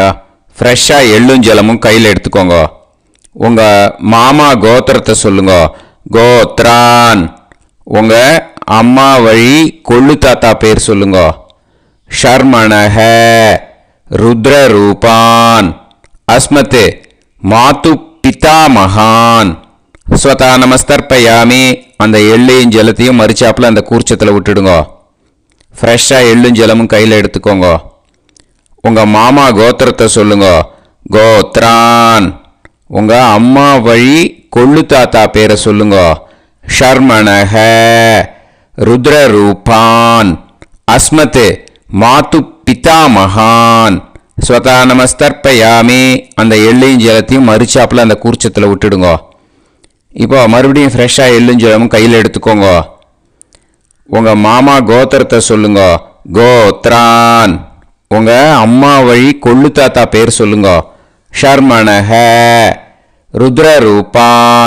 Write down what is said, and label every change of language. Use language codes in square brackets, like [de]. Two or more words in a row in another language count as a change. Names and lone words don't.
[ta] ஃப்ரெஷ்ஷாக எள்ளும் ஜலமும் கையில் எடுத்துக்கோங்க. உங்கள் மாமா கோத்திரத்தை சொல்லுங்க. கோத்ரான். உங்கள் அம்மா வழி கொள்ளு தாத்தா பேர் சொல்லுங்க. [sa] ஷர்மணஹ ருத்ரரூபான் அஸ்மத் மாது பிதாமகான் ஸ்வதா நமஸ்தர்ப்பயாமே. [ta] அந்த எள்ளையும் ஜலத்தையும் மரிச்சாப்பில் அந்த கூர்ச்சத்தில் விட்டுடுங்க. ஃப்ரெஷ்ஷாக எள்ளும் ஜலமும் கையில் எடுத்துக்கோங்க. உங்கள் மாமா கோத்திரத்தை சொல்லுங்க. கோத்ரான். உங்கள் அம்மா வழி கொள்ளு தாத்தா பேரை சொல்லுங்க. [sa] ஷர்மணஹ ருத்ரரூபான் அஸ்மத் மாது பிதாமகான் ஸ்வதா நமஸ்தர்ப்பயாமி. [ta] அந்த எள்ளையும் ஜலத்தையும் மறிச்சாப்பில் அந்த கூர்ச்சத்தில் விட்டுடுங்க. இப்போ மறுபடியும் ஃப்ரெஷ்ஷாக எள்ளும் ஜலமும் கையில் எடுத்துக்கோங்க. உங்கள் மாமா கோத்திரத்தை சொல்லுங்க. கோத்ரான். உங்கள் அம்மா வழி கொள்ளு தாத்தா பேர் சொல்லுங்க. [sa] ஷர்மணஹ. ருத்ரரூபான்.